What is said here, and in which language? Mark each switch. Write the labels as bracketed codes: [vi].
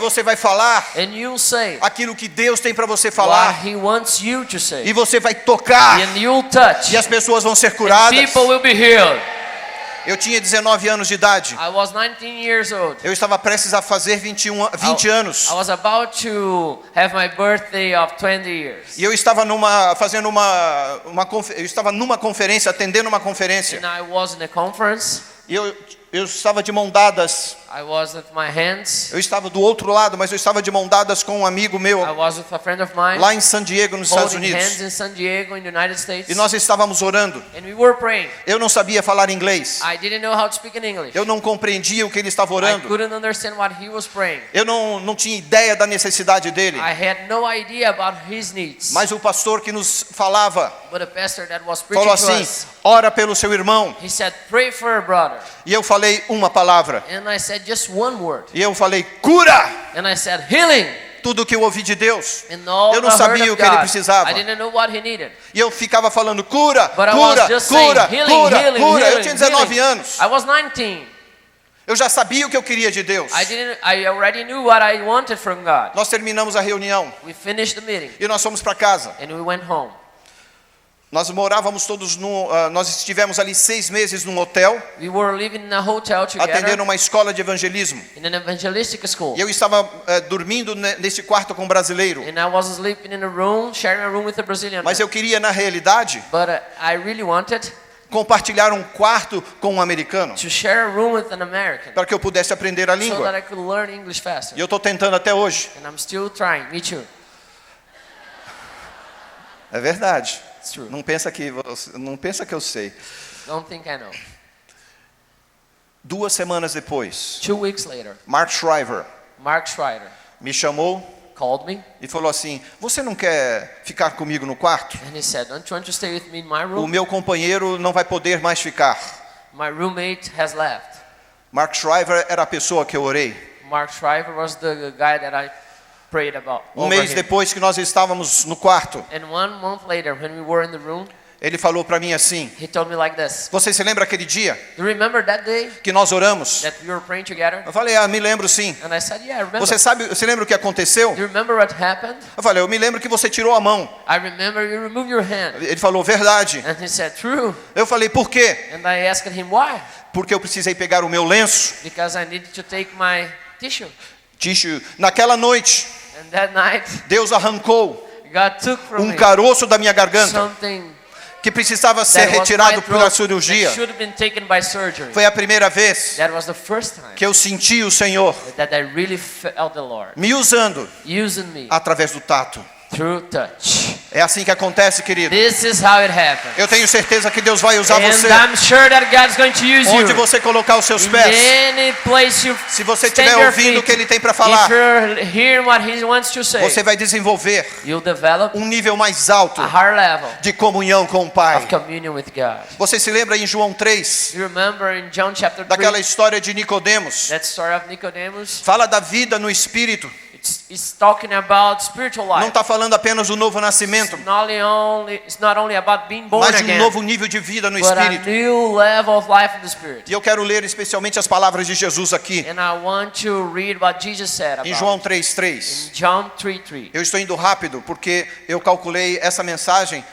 [pt] você vai falar [en] And you'll say [pt] aquilo que Deus tem para você [en] what [pt] falar. [en] He wants you to [pt] E [en] say. [pt] você vai tocar. [en] And you'll touch. [pt] E as pessoas vão ser [en] And [pt] curadas. [en] people will be healed. [pt] Eu tinha 19 anos de idade. [en] I was 19 years old. [pt] Eu estava prestes a fazer 20 anos. [en] I was about to have my birthday of 20 years. [pt] E eu estava eu estava numa conferência, atendendo uma conferência. [en] And I was in a conference. [pt] E eu estava de mão dadas. [en] I was with my hands. [pt] Eu estava do outro lado, mas eu estava de mão dadas com um amigo meu [en] I was with a friend of mine. [pt] lá em San Diego, nos Estados [en] Holding hands [pt] Unidos. [en] in San Diego in the United States. [pt] E nós estávamos orando. [en] And we were praying. [pt] Eu não sabia falar inglês. [en] I didn't know how to speak in English. [pt] Eu não compreendia o que ele estava [en] I [pt] orando. [en] couldn't understand what he was praying. [pt] Eu não tinha ideia da necessidade dele. [en] I had no idea about his needs. [pt] Mas o pastor que nos falava [en] But a pastor that was preaching [pt] falou [en] to [pt] assim: [en] us, [pt] ora pelo seu irmão. [en] he said, pray for a brother. [pt] E eu falei uma palavra. [en] And I said just one word. [pt] E eu falei: cura! [en] And I said, healing. [pt] Tudo que eu ouvi de Deus. [en] And all [pt] Eu não [en] I heard [pt] sabia [en] of [pt] o que ele [en] God. [pt] precisava. [en] I didn't know what he needed. [pt] E eu ficava falando: cura, [en] But I [pt] cura, [en] was just saying, [pt] cura, [en] healing, [pt] cura, [en] healing, [pt] cura. Eu [en] healing, [pt] tinha 19 [en] healing. [pt] anos. [en] I was 19. [pt] Eu já sabia o que eu queria de Deus. [en] I already knew what I wanted from God. [pt] Nós terminamos a reunião [en] We finished the meeting [pt] e nós fomos para casa. [en] and we went home. [pt] Nós morávamos todos nós estivemos ali 6 meses num hotel, [en] We were living in a hotel together [pt] atendendo uma escola de evangelismo. [en] in an evangelistic school. [pt] E eu estava dormindo nesse quarto com um brasileiro. [en] And I was sleeping in a room, sharing a room with a Brazilian [pt] Mas [en] man. [pt] eu queria, na realidade, [en] But I really wanted [pt] compartilhar um quarto com um americano, [en] to share a room with an American [pt] para que eu pudesse aprender a [en] so that [pt] língua. [en] I could learn English faster. [pt] E eu estou tentando até hoje. [en] And I'm still trying. Me too. [pt] É verdade. [en] It's true. [pt] Não pensa que eu sei. [en] Don't think I know. [pt] 2 semanas depois, [en] 2 weeks later, [pt] Mark Shriver [en] Mark Schreider [pt] me chamou [en] called me [pt] e falou assim: você não quer ficar comigo no quarto? [en] and he said, "Don't you want to stay with me in my [pt] O [en] room? [pt] meu companheiro não vai poder mais ficar. [en] My roommate has left." [pt] Mark Shriver era a pessoa que eu orei. [en] Mark Schreiber was the guy that I prayed about. [pt] Um [en] over [pt] mês [en] him. [pt] depois que nós estávamos no quarto, [en] And 1 month later, when we were in the room, [pt] ele falou para mim assim: [en] he told me like this. [pt] você se lembra aquele dia [en] Do you remember that day [pt] que nós oramos? [en] that we were praying together? [pt] Eu falei: me lembro sim. [en] And I said, yeah, I remember. [pt] Você lembra o que aconteceu? [en] Do you remember what happened? [pt] Eu falei: eu me lembro que você tirou a mão. [en] I remember you removed your hand. [pt] Ele falou: verdade. [en] And he said, true. [pt] Eu falei: por quê? [en] And I asked him why. [pt] Porque eu precisei pegar o meu lenço. [en] Because I needed to take my tissue. [pt] Naquela noite, [en] And that night, [pt] Deus arrancou [en] God took from me [pt] caroço da minha garganta [en] something [pt] que precisava ser [en] that was my [pt] retirado pela [en] throat [pt] cirurgia. [en] that should have been taken by surgery. [pt] Foi a primeira vez [en] That was the first time [pt] que eu senti o Senhor [en] that I really felt the Lord [pt] me usando [en] using me [pt] através do tato. [en] through touch. [pt] É assim que acontece, querido. [en] This is how it happens. [pt] Eu tenho certeza que Deus vai usar você. [en] And I'm sure that God's going to use [pt] Onde [en] you. [pt] você colocar os seus [en] In [pt] pés. [en] any place you [pt] Se você [en] stand [pt] estiver [en] your [pt] ouvindo o que [en] feet, [pt] Ele tem para falar, [en] if you're hearing what He wants to say, [pt] você vai desenvolver [en] you'll develop [pt] um nível mais alto [en] a higher level [pt] de comunhão com o [en] of [pt] Pai. [en] communion with God. [pt] Você se lembra em João 3, [en] You remember in John chapter 3, [pt] daquela história de Nicodemos? [en] that story of Nicodemus? [pt] Fala da vida no Espírito. [en] It's talking about spiritual [pt] Não [en] life. [pt] está falando apenas do novo nascimento, [en] It's not only about being born [pt] mas de um [en] again, [pt] novo nível de vida no [en] but a [pt] Espírito. [en] new level of life in the Spirit. [pt] E eu quero ler especialmente as palavras de Jesus aqui, [en] And I want to read what Jesus said [pt] em [en] about [pt] João [en] it. [pt] 3:3. [en] In John 3:3. [pt] Eu estou indo rápido porque eu calculei essa mensagem